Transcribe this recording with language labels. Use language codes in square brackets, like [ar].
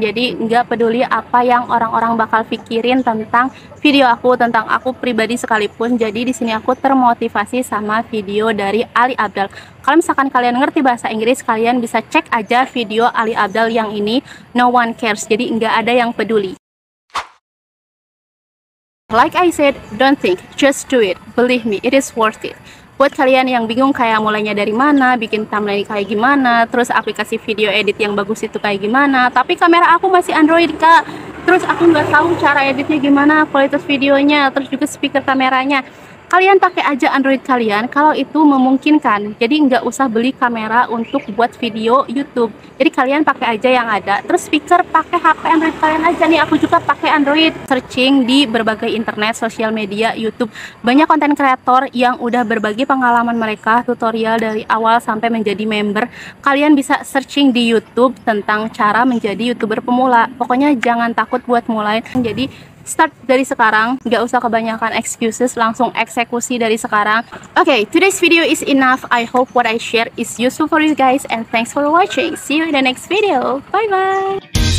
[id] Jadi nggak peduli apa yang orang-orang bakal pikirin tentang video aku, tentang aku pribadi sekalipun. Jadi di sini aku termotivasi sama video dari Ali Abdal. Kalau misalkan kalian ngerti bahasa Inggris, kalian bisa cek aja video Ali Abdal yang ini, No One Cares. Jadi nggak ada yang peduli. [en] Like I said, don't think, just do it. Believe me, it is worth it. [id] Buat kalian yang bingung kayak mulainya dari mana, bikin thumbnail kayak gimana, terus aplikasi video edit yang bagus itu kayak gimana, tapi kamera aku masih Android kak, terus aku nggak tahu cara editnya gimana, kualitas videonya, terus juga speaker kameranya. Kalian pakai aja Android kalian kalau itu memungkinkan. Jadi nggak usah beli kamera untuk buat video YouTube. Jadi kalian pakai aja yang ada. Terus speaker pakai HP Android kalian aja nih. Aku juga pakai Android. Searching di berbagai internet, sosial media, YouTube. Banyak konten kreator yang udah berbagi pengalaman mereka, tutorial dari awal sampai menjadi member. Kalian bisa searching di YouTube tentang cara menjadi YouTuber pemula. Pokoknya jangan takut buat mulai. Jadi start dari sekarang, nggak usah kebanyakan excuses, langsung eksekusi dari sekarang. [en] Okay, today's video is enough. I hope what I share is useful for you guys, and thanks for watching. See you in the next video. Bye bye.